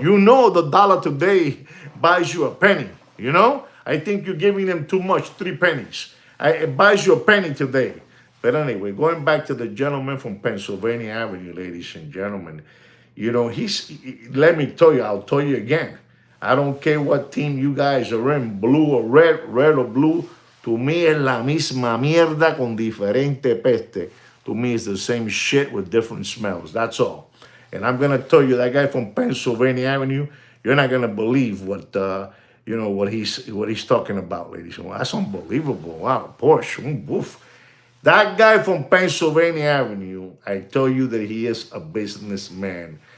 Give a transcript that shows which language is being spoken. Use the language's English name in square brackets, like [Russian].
[English] You know the dollar today buys you a penny. I think you're giving them too much, 3 pennies. It buys you a penny today. But anyway, going back to the gentleman from Pennsylvania Avenue, ladies and gentlemen. Let me tell you, I'll tell you again. I don't care what team you guys are in, blue or red or blue. To me [Spanish] es la misma mierda con diferente peste. [English] To me it's the same shit with different smells. That's all. And I'm going to tell you, that guy from Pennsylvania Avenue, you're not going to believe what he's talking about, ladies. Well, that's unbelievable. Wow, Porsche, woof. That guy from Pennsylvania Avenue, I tell you that he is a businessman.